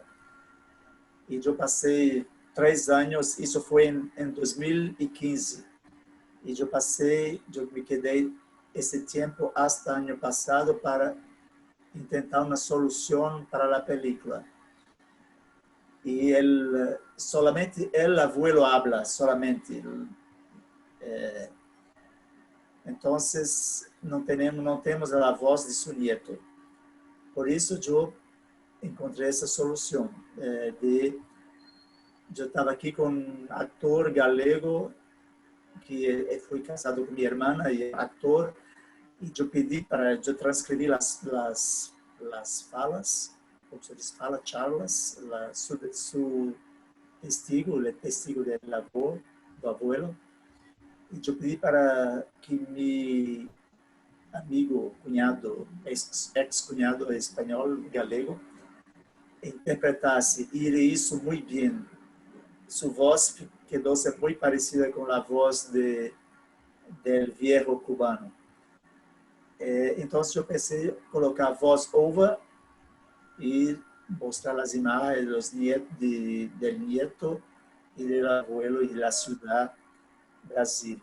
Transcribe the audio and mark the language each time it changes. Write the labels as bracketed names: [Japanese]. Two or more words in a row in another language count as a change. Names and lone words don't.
[Portuguese] E eu passei 3 anos, isso foi em 2015. E eu me quedei esse tempo até ano passado para tentar uma solução para a película. [Spanish] E solamente el abuelo habla, solamente. [Portuguese] Então, não temos a voz de seu nieto. Por isso, eu encontrei essa solução. Eu estava aqui com um ator galego que fui casado [Spanish] con mi hermana y actor, y yo pedí para, yo transcribí las falas, como se dice, fala, charlas, su testigo, el testigo del abuelo, y yo pedí para que mi amigo, cuñado, ex-cuñado español, galego, [Portuguese] interpretasse, e ele [Spanish] hizo muy bien. Su voz quedó muy parecida con la voz del viejo cubano. Entonces yo pensé colocar voz over y mostrar las imágenes de los del nieto y del abuelo y de la ciudad Brasil.